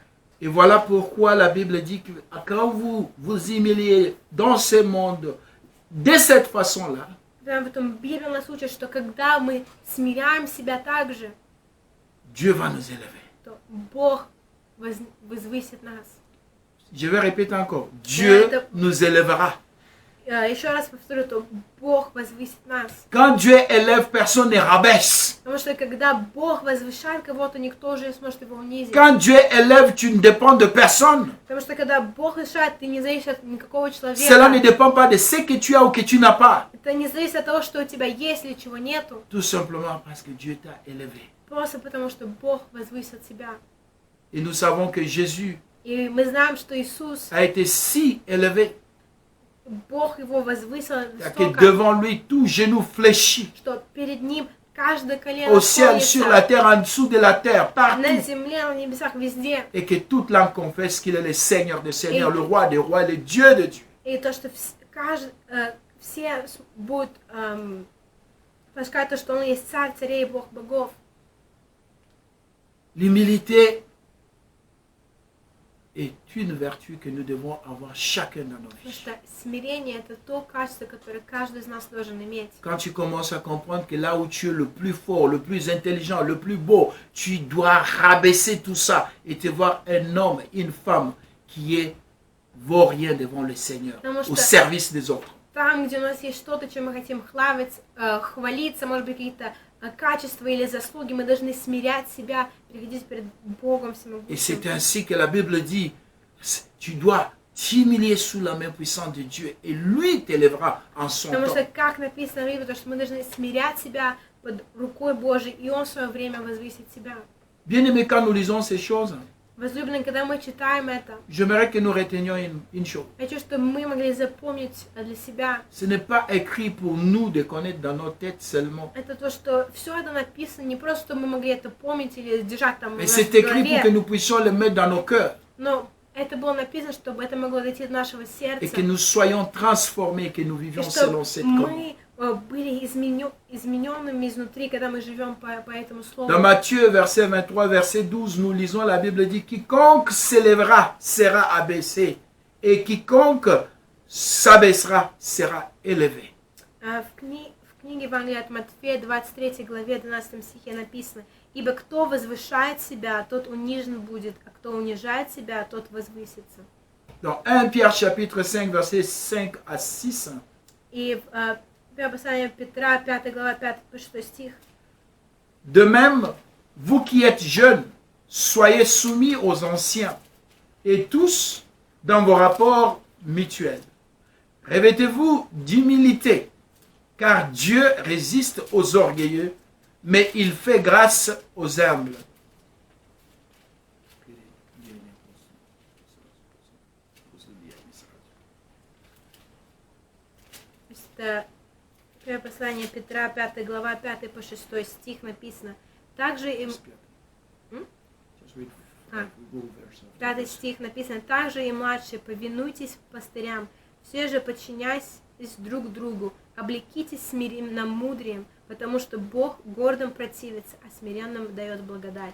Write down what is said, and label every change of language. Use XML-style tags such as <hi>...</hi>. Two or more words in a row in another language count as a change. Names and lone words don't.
<fr>Et voilà pourquoi la Bible dit que quand vous vous humiliez dans ce monde de cette façon-là,</fr> <ru>Потом Библия нас учит, что когда мы смиряем себя так же,</ru> <fr>Dieu va nous élever.</fr> <ru>то Бог возвысит нас.</ru> <fr>Je vais répéter encore. Dieu nous élèvera.</fr> <ru>Еще раз повторю, то Бог возвысит нас.</ru> <fr>Quand Dieu élève, personne ne rabaisse.</fr> <ru>Потому что когда Бог возвышает кого-то, никто уже не сможет его унизить.</ru> <fr>Quand Dieu élève, tu ne dépends de personne.</fr> <ru>Потому что когда Бог возвышает, ты не зависишь от никакого человека.</ru> <fr>Cela ne dépend pas de ce que tu as ou que tu n'as pas.</fr> <ru>Это не зависит от того, что у тебя есть или чего нету.</ru> <fr>Tout simplement parce que Dieu t'a élevé.</fr> <ru>Просто потому что Бог возвысит себя.</ru> <fr>Et nous savons que Jésus</fr> <ru>И мы знаем, что Иисус,</ru> <fr>a été si élevé</fr> <ru>Бог его возвысил</ru> <fr>que</fr> <ru>настолько,</ru> <fr>devant lui, tout genou fléchit.</fr> <ru>что перед ним каждое колено</ru> <fr>Au ciel, sur la terre, en dessous de la terre, partout.</fr> <ru>на земле, на небесах, везде.</ru> <fr>Et que toute langue confesse qu'il est le Seigneur des Seigneurs, le Roi des Rois, le Dieu de Dieu.</fr> <ru>И то, что все будут сказать, что Он есть Царь царей и Бог богов.</ru> <fr>L'humilité est une vertu que nous devons avoir chacun dans nos</fr> <ru>Потому</ru> <fr>vies.</fr> <ru>что смирение – это то качество, которое каждый из нас должен иметь.</ru> <fr>Quand tu commences à comprendre que là où tu es le plus fort, le plus intelligent, le plus beau, tu dois rabaisser tout ça et te voir un homme, une femme qui vaut rien devant le Seigneur, au service des autres.</fr> <ru>Там, где у нас есть что-то, чем мы хотим хвалиться, может быть, какие-то качества или заслуги, мы должны смирять себя, приходить перед Богом всемогущим.</ru> <fr>Et c'est ainsi que la Bible dit, tu dois t'humilier sous la main puissante de Dieu et lui t'élèvera en son</fr> <ru>Потому</ru> <fr>temps.</fr> <ru>что, как написано в Библии, потому что мы должны смирять себя под рукой Божией, и Он в свое время возвысит себя.</ru> <fr>Bien aimé, quand nous lisons ces choses,</fr> <ru>Возлюбленные, когда мы читаем это,</ru> <fr>j'aimerais que nous retenions une chose.</fr> <ru>хочу, чтобы мы могли запомнить для себя.</ru> <fr>Ce n'est pas écrit pour nous de connaître dans nos têtes seulement.</fr> <ru>Это то, что все это написано не просто, чтобы мы могли это помнить или держать там в</ru> <fr>Mais</fr> <ru>нашей</ru> <fr>c'est écrit pour que</fr> <ru>голове,</ru> <fr>nous puissions le mettre dans nos cœurs</fr> <ru>но это было написано, чтобы это могло дойти до нашего сердца,</ru> <fr>et que nous soyons transformés, que nous</fr> <ru>и</ru> <fr>vivions selon</fr> <ru>чтобы</ru> <fr>cette commande.</fr> <ru>мы были измененными изнутри, когда мы живем по этому слову.</ru> <fr>Dans Matthieu, verset 23, verset 12, nous lisons, la Bible dit, quiconque s'élèvera sera abaissé, et quiconque s'abaissera sera élevé.</fr> <ru>В книге Евангелия от Матфея, 23 главе, 12 стихе написано: «Ибо кто возвышает себя, тот унижен будет, а кто унижает себя, тот возвысится».</ru> <fr>Dans 1 Pierre chapitre 5, verset 5 à 6,</fr> <ru>И первое послание Петра, 5 глава, 5-6 стих.</ru> <fr>de même, vous qui êtes jeunes, soyez soumis aux anciens, et tous dans vos rapports mutuels. Revêtez-vous d'humilité, car Dieu résiste aux orgueilleux, mais il fait grâce aux humbles.</fr> <ru>Это первое послание Петра, 5 глава, 5-6 стих написано. Также им... 5 стих написано: «Также и младшие, повинуйтесь пастырям, все же подчиняйтесь друг другу, облекитесь смиренным мудрием, потому что Бог гордым противится, а смиренным дает благодать».</ru>